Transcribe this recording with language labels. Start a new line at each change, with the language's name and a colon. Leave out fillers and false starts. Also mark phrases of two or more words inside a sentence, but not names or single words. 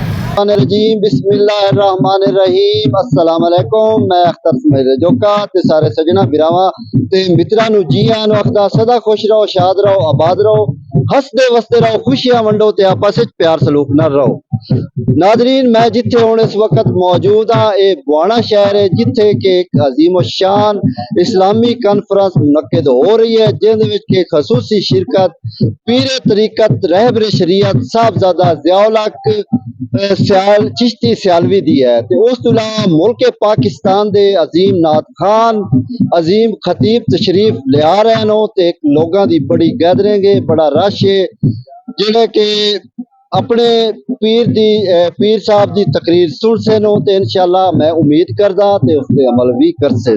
Arabic: رجيم بسم الله الرحمن الرحيم السلام عليكم.
Punjabi: میں اختر سمیر جوکا تے سارے سجنا براوا تے مترا نوں جی آنو اکھدا سدا خوش رہو، شاد رہو، آباد رہو، ہسدے وسدے رہو، خوشیاں ونڈو تے آپس وچ پیار سلوک نہ رہو. نادرین، میں جتھے ہن اس وقت موجود ہاں یہ بوآنا شہر ہے جتھے کہ ایک عظیم شان اسلامی کانفرنس منعقد ہو رہی ہے جندے وچ کہ خصوصی شرکت پیر طریقت رہبر شریعت صاحبزادہ ضیاء الحق سیال چشتی سیالوی دی ہے تے اس توں علاوہ ملک پاکستان دے عظیم نعت خوان عظیم خطیب تشریف لیا رہے نو تے لوگوں کی بڑی گیدرنگ ہے، بڑا رش ہے جہڑے کہ اپنے پیر صاحب کی تقریر سن سے نو تے ان شاء اللہ میں امید کردا تے اس تے عمل بھی کر سے.